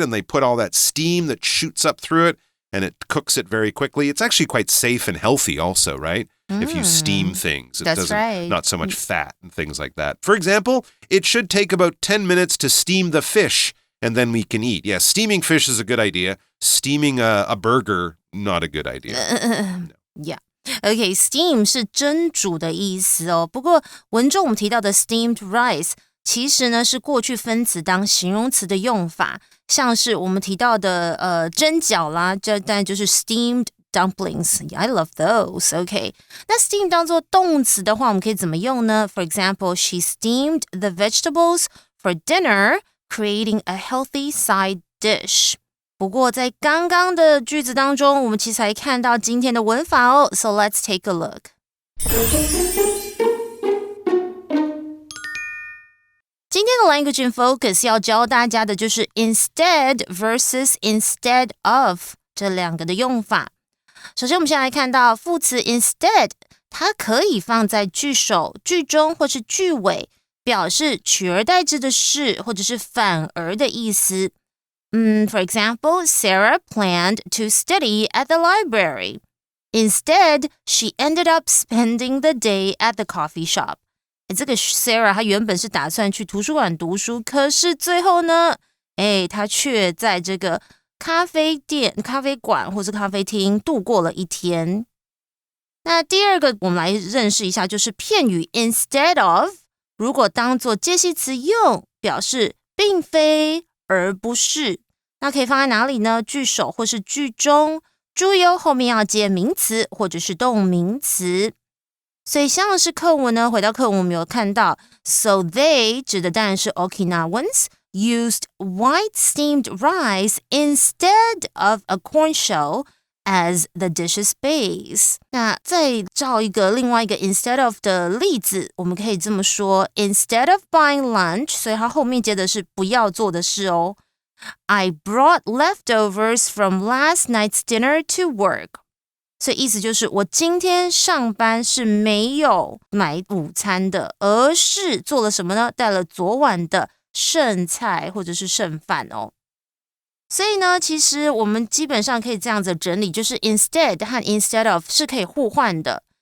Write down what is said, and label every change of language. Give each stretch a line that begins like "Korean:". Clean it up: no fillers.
English: And they put all that steam that shoots up through it and it cooks it very quickly. It's actually quite safe and healthy also, right? If you steam things, it doesn't, not so much fat and things like that. For example, it should take about 10 minutes to steam the fish and then we can eat. Yeah, steaming fish is a good idea. Steaming a burger, not a good idea. No. Yeah.
Chinese: Okay, steam 是蒸煮的意思哦。不过文中我们提到的 steamed rice 其实呢是过去分词当形容词的用法，像是我们提到的蒸饺啦，这当然就是 steamed dumplings.
English: I love those. Okay.
Chinese: 那 steam 当作动词的话，我们可以怎么用呢？
English: For example, she steamed the vegetables for dinner, creating a healthy side dish.
Chinese: 不过在刚刚的句子当中，我们其实还看到今天的文法哦。
English: So let's take a look.
Chinese: 今天的 Language in Focus 要教大家的就是 instead versus instead of 这两个的用法。首先我们先来看到副词 instead， 它可以放在句首、句中或是句尾，表示取而代之的事或者是反而的意思。 For example, Sarah planned to study at the library. Instead, she ended up spending the day at the coffee shop. 这个 Sarah 她原本是打算去图书馆读书，可是最后呢，她却在这个咖啡店、咖啡馆或是咖啡厅度过了一天。那第二个我们来认识一下，就是片语 instead of， 如果当作介系词用，表示并非而不是，那可以放在哪里呢？句首或是句中，注意哦，后面要接名词或者是动名词。所以像是课文呢，回到课文我们有看到
English: So they
Chinese: 指的当然是
English: Okinawans used white steamed rice instead of a corn shell as the dish's base.
Chinese: 那再照一个另外一个 instead of 的例子，我们可以这么说
English: Instead of buying lunch，
Chinese: 所以它后面接的是不要做的事哦。
English: I brought leftovers from last night's dinner to work.
Chinese: 所以意思就是我今天上班是没有买午餐的，而是做了什么呢？带了昨晚的剩菜或者是剩饭哦。所以呢，其实我们基本上可以这样子整理，就是 instead 和 instead of 是可以互换的。